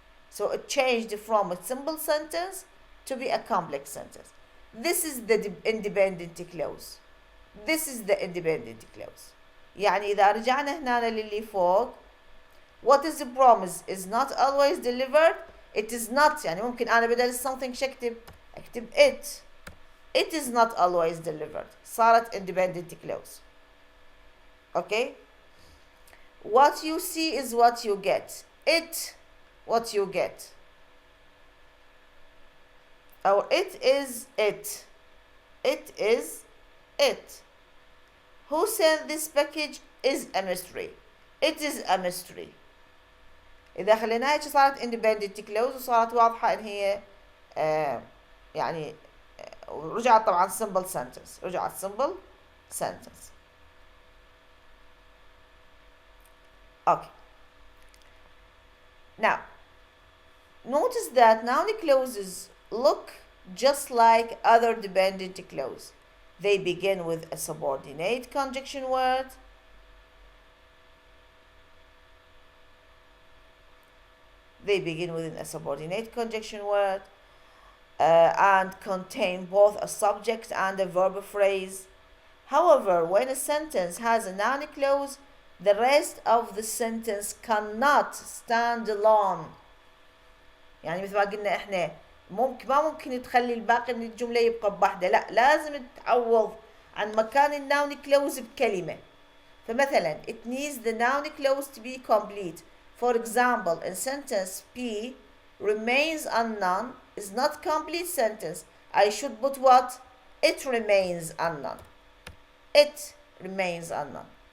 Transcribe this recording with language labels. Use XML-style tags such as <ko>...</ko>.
<en>So it changed from a simple sentence to be a complex sentence. This is the independent clause. This is the independent clause.</en> <ar>يعني إذا رجعنا هنا للي فوق,</ar> <en>what is the promise is not always delivered. It is not,</en> <ar>يعني ممكن أنا بدل something شو أكتب it.</ar> <en>It is not always delivered.</en> <ar>صارت</ar> <en>independent clause. Okay? What you see is what you get. It, what you get. Or it is it. It is it. Who sent this package is a mystery. It is a mystery.</en> <ar>إذا خليناها هيك صارت independent clause وصارت واضحة إن هي يعني رجعت طبعا simple sentence. رجعت simple sentence.</ar> <en>Okay. Now, notice that noun clauses look just like other dependent clauses. They begin with a subordinate conjunction word. They begin with a subordinate conjunction word and contain both a subject and a verb phrase. However, when a sentence has a noun clause, the rest of the sentence cannot stand alone.</en> <ar>يعني مثل ما قلنا احنا ما ممكن تخلي الباقي من الجملة يبقى بوحدة، لا لازم تعوض عن مكان النون كلوز بكلمة. فمثلا</ar> <en>it needs the noun clause to be complete. For example, in sentence P, remains unknown is not complete sentence. I should put what? It remains unknown. It remains unknown.</en>